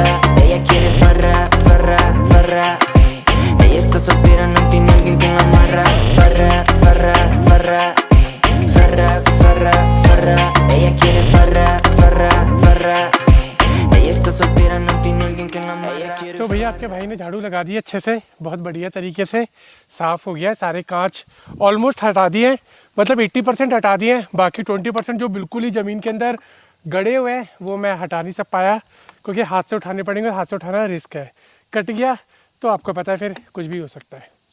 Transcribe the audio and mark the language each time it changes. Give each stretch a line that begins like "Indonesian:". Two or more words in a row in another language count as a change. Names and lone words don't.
Spanish: Ella quiere farra, farra, farra. Ella está soltera, no tiene alguien que la amarra. Farra, farra, farra, farra, farra, farra. Ella quiere farra, farra, farra. Ella está soltera, no tiene alguien que la amarra.
Hindi: तो भैया आपके भाई ने झाड़ू लगा दी अच्छे से, बहुत बढ़िया तरीके से साफ़ हो गया। सारे कांच ऑलमोस्ट हटा दिए, मतलब 80% हटा दिए हैं। बाकी 20% जो बिल्कुल ही ज़मीन के अंदर गड़े हुए हैं वो मैं हटा नहीं सब पाया, क्योंकि हाथ से उठाने पड़ेंगे। हाथ से उठाना रिस्क है, कट गया तो आपको पता है फिर कुछ भी हो सकता है।